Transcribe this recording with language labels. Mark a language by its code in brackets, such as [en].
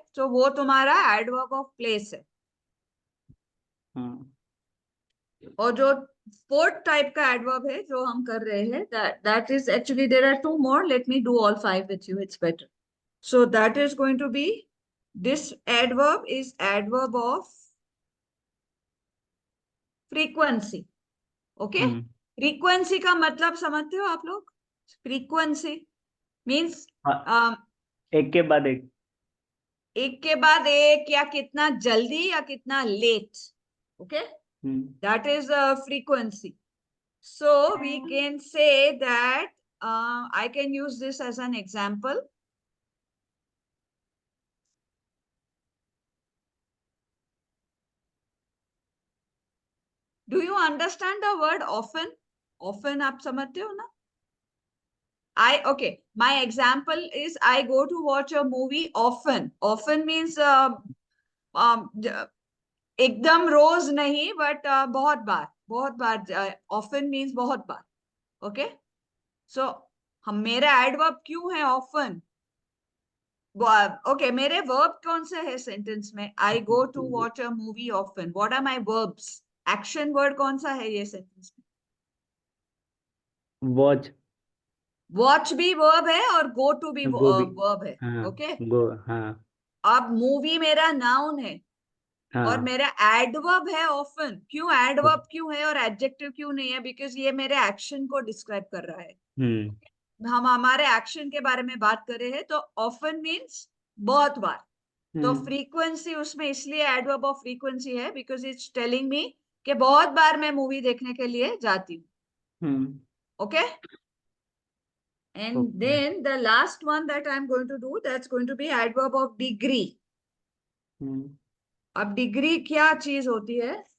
[hi] So वो तुम्हारा adverb of place है. और जो 4th type का adverb है जो हम कर रहे हैं, that is actually there are 2 more. [en] Let me do all 5 with you. It's better. So that is going to be, this adverb is adverb of frequency. Okay? [hi] Frequency का मतलब समझते हो आप लोग? [en] Frequency means [hi] एक के बाद एक. एक के बाद एक, या कितना जल्दी या कितना late. [en] Okay? That is frequency. So we can say that I can use this as an example. Do you understand the word often? [hi] Often आप समझते हो ना? [en] Okay, my example is I go to watch a movie often. [hi] Often means एकदम रोज नहीं, but बहुत बार. Often means बहुत बार. Okay, so हम मेरा adverb क्यों है often? Okay, मेरे verb कौन से है sentence में? [en] I go to watch a movie often. What are my verbs? [hi] Action word कौन सा है ये sentence में? [en] Watch. [hi] Watch भी verb है और go to भी verb है. हाँ. [en] Okay? Go. हाँ. [hi] अब movie मेरा noun है. और हाँ मेरा एडवर्ब है ऑफन। क्यों एडवर्ब क्यों है और एडजेक्टिव क्यों नहीं है? बिकॉज ये मेरे एक्शन को डिस्क्राइब कर रहा है। हम हमारे एक्शन के बारे में बात कर रहे हैं, तो ऑफन मीन्स बहुत बार। तो फ्रीक्वेंसी उसमें इसलिए एडवर्ब ऑफ फ्रीक्वेंसी है बिकॉज इट्स टेलिंग मी कि बहुत बार मैं मूवी देखने के लिए जाती हूँ। [en] Okay, and okay then the last one that I'm going to do, that's going to be adverb of degree. [hi] अब डिग्री क्या चीज होती है?